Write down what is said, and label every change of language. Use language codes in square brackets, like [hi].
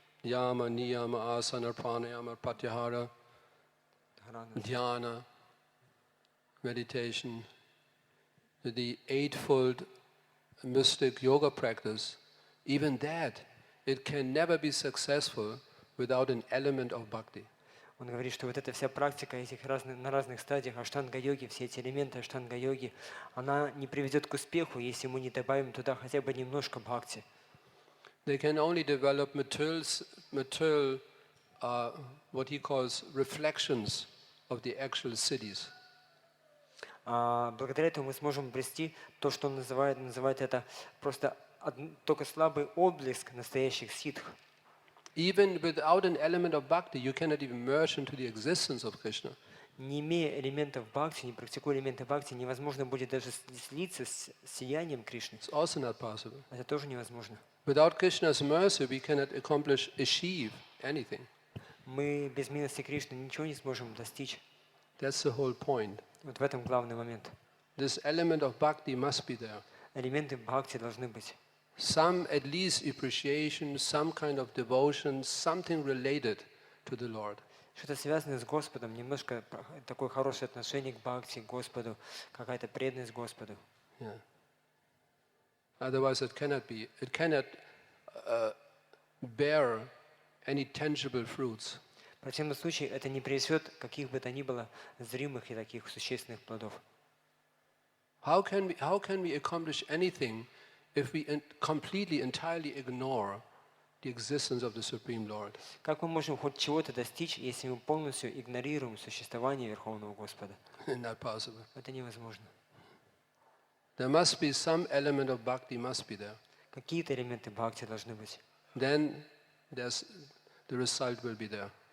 [en] Yama, niyama, asana, pranayama, pratyahara, dhyana, meditation, the eightfold mystic yoga practice, even that, it can never be successful without an element of bhakti. [ru] Он говорит, что вот эта вся практика этих на разных стадиях аштанга-йоги, все эти элементы аштанга-йоги, она не приведет к успеху, если мы не добавим туда хотя бы немножко бхакти. [en] They can only develop material what he calls reflections of the actual cities. [ru] Благодаря этому мы сможем обрести то, что он называет это просто только слабый отблеск настоящих ситх. [en] Even without an element of bhakti, you cannot even merge into the existence of Krishna. [ru] Не имея элементов бхакти, не практикуя элементы бхакти, невозможно будет даже слиться с сиянием Кришны. [en] It's also not possible. [ru] Это тоже невозможно. [en] Without Krishna's mercy, we cannot achieve anything. [ru] Мы без милости Кришны ничего не сможем достичь. [en] That's the whole point. [ru] Вот в этом главный момент. [en] This element of bhakti must be there. [ru] Элементы бхакти должны быть. [en] Some at least appreciation, some kind of devotion, something related to the Lord. [ru] Что-то связанное с Господом, немножко такое хорошее отношение к бхакти, к Господу, какая-то преданность Господу. [en] Yeah. Otherwise, it cannot bear any tangible fruits. [ru] В противном случае это не принесет каких бы то ни было зримых и таких существенных плодов. [en] How can we accomplish anything if we completely, entirely ignore the existence of the Supreme Lord? [ru] Как мы можем хоть чего-то достичь, если мы полностью игнорируем существование Верховного Господа? [en] Not possible. [ru] Это невозможно. [en] There must be some element of bhakti must be there. [ru] Какие-то элементы бхакти должны быть. [en] Then the result will be there.